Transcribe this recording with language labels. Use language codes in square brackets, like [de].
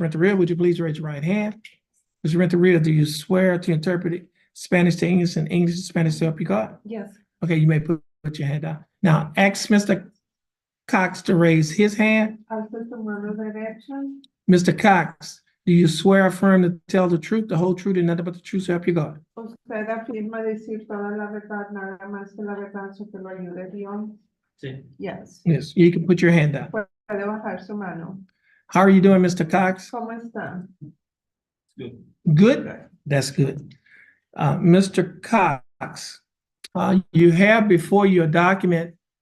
[en] Renteria, would you please raise your right hand? Ms. Renteria, do you swear to interpret Spanish to English and English to Spanish to help you God? Yes. Okay, you may put your hand down. Now, ask Mr. Cox to raise his hand. [es] Alza tu mano derecha. [en] Mr. Cox, do you swear or affirm to tell the truth, the whole truth, and nothing but the truth, so help you God? [es] Usted afirma decir toda la verdad, nada más que la verdad, so que lo ayude Dios. Sí. [en] Yes. Yes, you can put your hand down. [es] Puede bajar su mano. [en] How are you doing, Mr. Cox? [es] ¿Cómo está? [en] Good? That's good. Mr. Cox, you have before you a document.